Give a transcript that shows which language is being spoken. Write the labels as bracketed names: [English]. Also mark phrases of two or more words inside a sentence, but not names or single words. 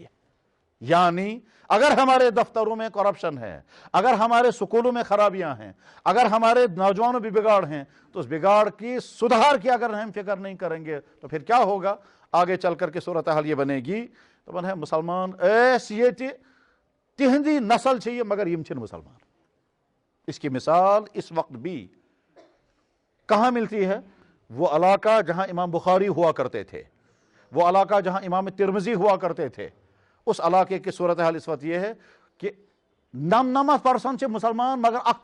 [Urdu] یعنی اگر ہمارے دفتروں میں کرپشن ہے، اگر ہمارے سکولوں میں خرابیاں ہیں، اگر ہمارے نوجوانوں بھی بگاڑ ہیں، تو اس بگاڑ کی سدھار کی اگر ہم فکر نہیں کریں گے تو پھر کیا ہوگا؟ آگے چل کر کے صورتحال یہ بنے گی تو بن ہے مسلمان ایسی تہندی نسل چاہیے مگر [Kashmiri] یم چھن مسلمان۔ [Urdu] اس کی مثال اس وقت بھی کہاں ملتی ہے؟ وہ علاقہ جہاں امام بخاری ہوا کرتے تھے، وہ علاقہ جہاں امام ترمذی ہوا کرتے تھے، اس علاقے کی صورتحال اس وقت یہ ہے کہ 99% مسلمان مگر اخت